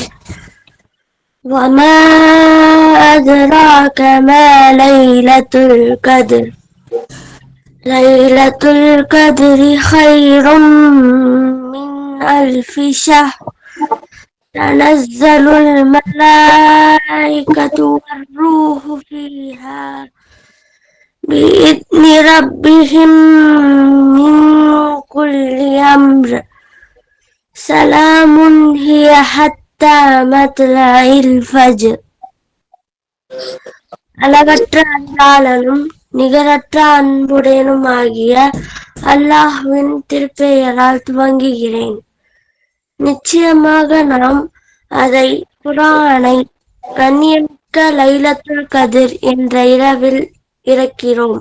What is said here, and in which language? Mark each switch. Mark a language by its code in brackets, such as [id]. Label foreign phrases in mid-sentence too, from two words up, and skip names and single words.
[ar] وما أدراك ما ليلة القدر ليلة القدر خير من ألف شهر تنزل الملائكة والروح فيها بإذن ربهم من كل أمر سلام هي حتى مطلع الفجر. [ta] அளவற்ற அன்பாளனும் நிகரற்ற அன்புடையனும் ஆகிய அல்லாஹ்வின் திருப்பெயரால் துவங்குகிறேன். நிச்சயமாக நாம் அதை குர்ஆனை கண்ணியமிக்க [ar] ليلة القدر [ta] என்ற இரவில் இறக்கிறோம்.